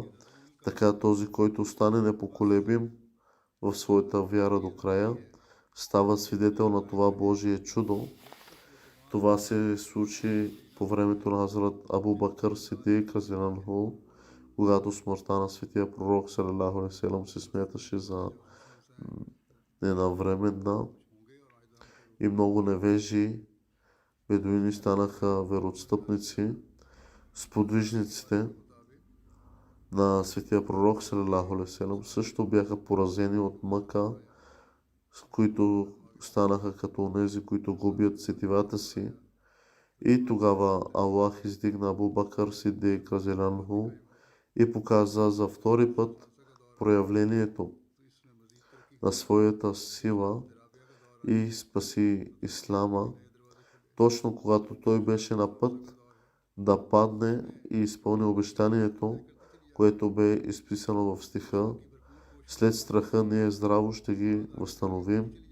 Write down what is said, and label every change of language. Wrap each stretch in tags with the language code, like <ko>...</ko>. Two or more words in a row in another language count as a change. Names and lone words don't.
<bg>Така този, който стане непоколебим в своята вяра до края, става свидетел на това Божие чудо. Това се случи по времето на Хазрат Абу Бакър Сидик разияллаху, когато смъртта на светия пророк</bg> <ar>صلى الله عليه وسلم</ar> <bg>се смяташе за ненавременна и много невежи бедуини станаха вероотстъпници. Сподвижниците на светия пророк</bg> <ar>صلى الله عليه وسلم</ar> <bg>също бяха поразени от мъка, с които станаха като онези, които губят сетивата си. И тогава Аллах издигна Абу Бакър Сидик разияллаху и показа за втори път проявлението на своята сила и спаси ислама, точно когато той беше на път да падне и изпълни обещанието, което бе изписано в стиха: след страха ние здраво ще ги възстановим.</bg>